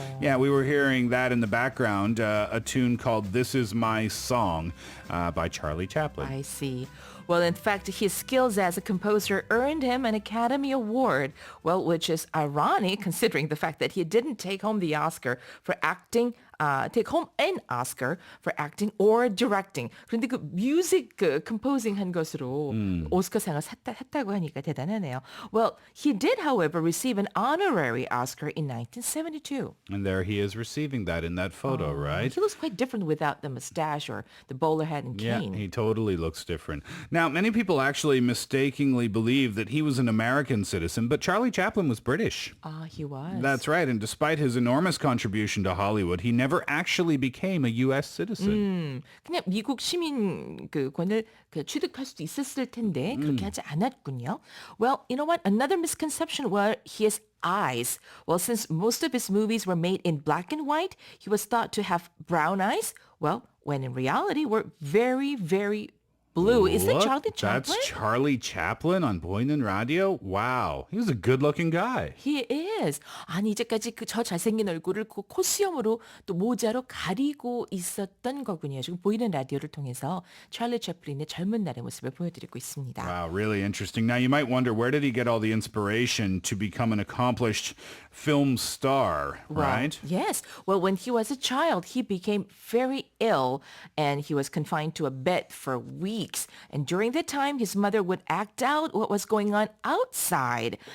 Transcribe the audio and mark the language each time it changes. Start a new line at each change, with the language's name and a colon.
English: Yeah, we were hearing that in the background, a tune called This Is My Song by Charlie Chaplin. I see. Well, in fact, his skills as a composer earned him an Academy Award, well, which is ironic considering the fact that he didn't take home the Oscar for acting, take home an Oscar for acting or directing.
Korean: 그런데 그 뮤직 composing 한 것으로 오스카상을 했다고 하니까 대단하네요.
English: Well, he did, however, receive an honorary Oscar in 1972. And there he is receiving that in that photo, right? He looks quite different without the mustache or the bowler hat and cane. Yeah, he totally looks different. Now, many people actually mistakenly believe that he was an American citizen, but Charlie Chaplin was British. He was. That's right, and despite his enormous contribution to Hollywood, he never actually became a U.S. citizen.
Korean: 그냥 미국 시민권을 취득할 수도 있었을 텐데 그렇게 하지 않았군요.
English: Well, you know what? Another misconception was he is eyes. Well, since most of his movies were made in black and white, he was thought to have brown eyes. Well, when in reality were very, very blue. Is that Look, Charlie Chaplin? That's Charlie Chaplin on 보이는 라디오. Wow, he was a good-looking guy. He is.
Korean: 아니 이제까지 저 잘생긴 얼굴을 그 코수염으로 또 모자로 가리고 있었던 거군요. 지금 보이는 라디오를 통해서 찰리 채플린의 젊은 날의 모습을 보여드리고 있습니다.
English: Wow, really interesting. Now, you might wonder, where did he get all the inspiration to become an accomplished film star, right? Yes. Well, when he was a child, he became very ill and he was confined to a bed for weeks. And during that time, his mother would act out what was going on outside.